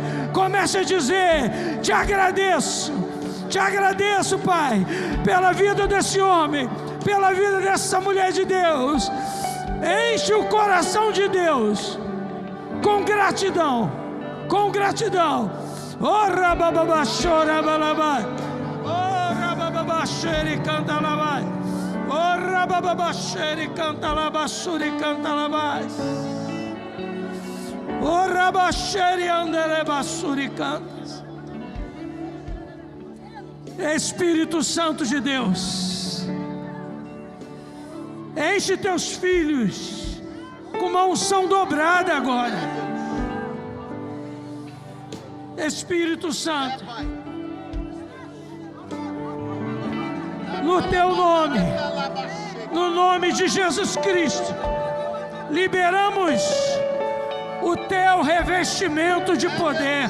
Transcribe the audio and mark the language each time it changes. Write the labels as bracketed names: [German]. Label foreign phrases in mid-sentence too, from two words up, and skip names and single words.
[Portuguese] Comece a dizer: te agradeço, Pai, pela vida desse homem, pela vida dessa mulher de Deus. Enche o coração de Deus com gratidão, com gratidão. Oh, rabababachorabalabai, oh, rabababachere cantalabai, oh, rabababachere cantalabassuri cantalabais, oh, rabachere andelebassuri cantas. Espírito Santo de Deus, enche teus filhos com uma unção dobrada agora. Espírito Santo, no teu nome, no nome de Jesus Cristo, liberamos o teu revestimento de poder.